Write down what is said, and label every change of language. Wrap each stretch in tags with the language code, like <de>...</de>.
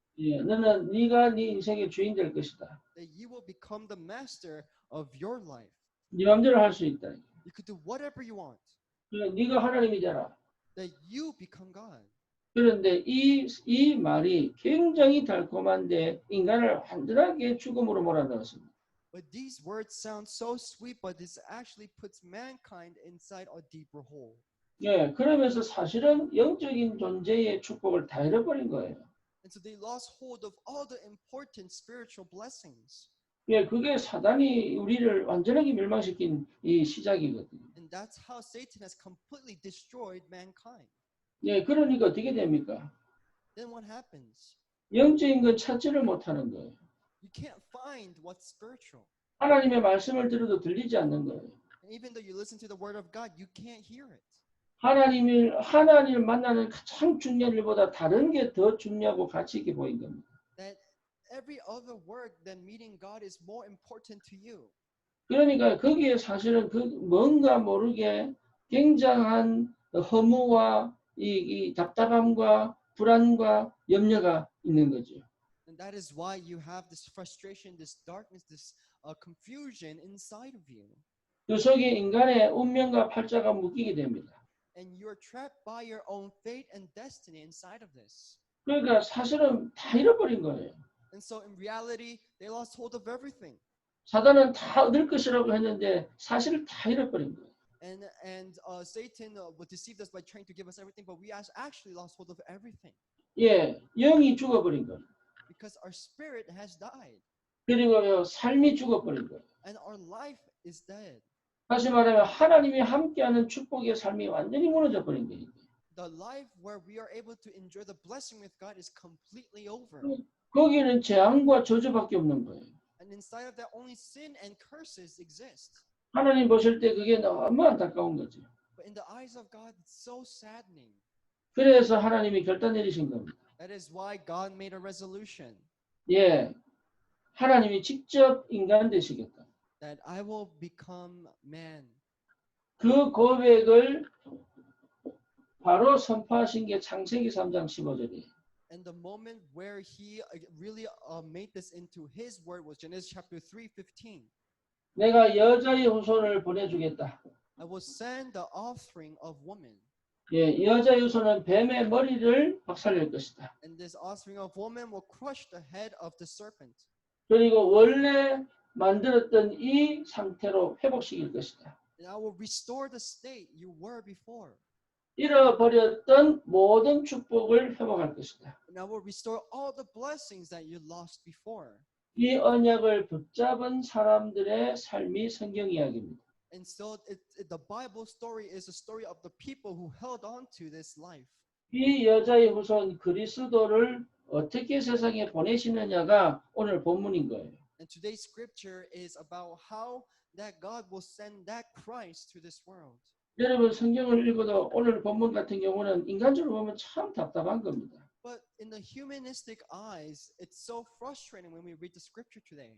<ko>예, 너는 네가 네 인생의 주인 될 것이다.</ko> <en>That you will become the master of your life.</en> <ko>네 마음대로 할 수 있다.</ko> <en>You could do whatever you want.</en> <ko>네가 하나님이 되라.</ko> <en>That you become God.</en> <ko>그런데 이 말이 굉장히 달콤한데 인간을 완전하게 죽음으로 몰아넣었습니다.</ko> <en>But these words sound so sweet, but this actually puts mankind inside a deeper hole.</en> <ko>예, 그러면서 사실은 영적인 존재의 축복을 다 잃어버린 거예요.</ko> <en>And so they lost hold of all the important spiritual blessings.</en> <ko>예, 그게 사단이 우리를 완전하게 멸망시킨 이 시작이거든요.</ko> <en>And that's how Satan has completely destroyed mankind.</en> <ko>예, 그러니까 어떻게 됩니까?</ko> <en>Then what happens?</en> <ko>영적인 건 찾지를 못하는 거예요.</ko> <en>You can't find what's spiritual.</en> <ko>하나님의 말씀을 들어도 들리지 않는 거예요.</ko> <en>And even though you listen to the word of God, you can't hear it.</en> <ko>하나님을 만나는 가장 중요한 일보다 다른 게 더 중요하고 가치 있게 보인 겁니다.</ko> <en>That every other word than meeting God is more important to you.</en> <ko>그러니까 거기에 사실은 그 뭔가 모르게 굉장한 허무와 이 답답함과 불안과 염려가 있는 거죠.</ko> <en>And that is why you have this frustration, this darkness, this confusion inside of you.</en> <ko>그 속에 인간의 운명과 팔자가 묶이게 됩니다.</ko> <en>And you are trapped by your own fate and destiny inside of this.</en> <ko>그러니까 사실은 다 잃어버린 거예요.</ko> <en>And so in reality, they lost hold of everything.</en> <ko>사단은 다 얻을 것이라고 했는데 사실 다 잃어버린 거예요.</ko> <en>And Satan would deceive us by trying to give us everything, but we actually lost hold of everything.</en> <ko>예, 영이 죽어버린 거예요.</ko> <en>Because our spirit has died.</en> <ko>그리고 삶이 죽어버린 거예요.</ko> <en>And our life is dead.</en> <ko>다시 말하면 하나님이 함께하는 축복의 삶이 완전히 무너져 버린 거예요.</ko> <en>The life where we are able to enjoy the blessing with God is completely over.</en> <ko>거기는 재앙과 저주밖에 없는 거예요.</ko> <en>And inside of that, only sin and curses exist.</en> <ko>하나님 보실 때 그게 너무 안타까운 거죠.</ko> <en>But in the eyes of God, it's so saddening.</en> <ko>그래서 하나님이 결단 내리신 겁니다.</ko> <en>That is why God made a resolution.</en> <ko>예, 하나님이 직접 인간 되시겠다.</ko> <en>That I will become man.</en> <ko>그 고백을 바로 선포하신 게 창세기 3장 15절이에요.</ko> <en>And the moment where he really made this into his word was Genesis chapter 3:15.</en> <ko>내가 여자의 후손을 보내주겠다.</ko> <en>I will send the offspring of woman.</en> <ko>예, 여자의 후손은 뱀의 머리를 박살낼 것이다.</ko> <en>And this offspring of woman will crush the head of the serpent.</en> <ko>그리고 원래 만들었던 이 상태로 회복시킬 것이다.</ko> <en>And I will restore the state you were before.</en> <ko>잃어버렸던 모든 축복을 회복할 것이다.</ko> <en>And I will restore all the blessings that you lost before.</en> <ko>이 언약을 붙잡은 사람들의 삶이 성경 이야기입니다.</ko> <en>And so the Bible story is a story of the people who held on to this life.</en> <ko>이 여자의 후손 그리스도를 어떻게 세상에 보내시느냐가 오늘 본문인 거예요.</ko> <en>And today's scripture is about how that God will send that Christ to this world.</en> <ko>여러분 성경을 읽어도 오늘 본문 같은 경우는 인간적으로 보면 참 답답한 겁니다.</ko> <en>But in the humanistic eyes, it's so frustrating when we read the scripture today.</en>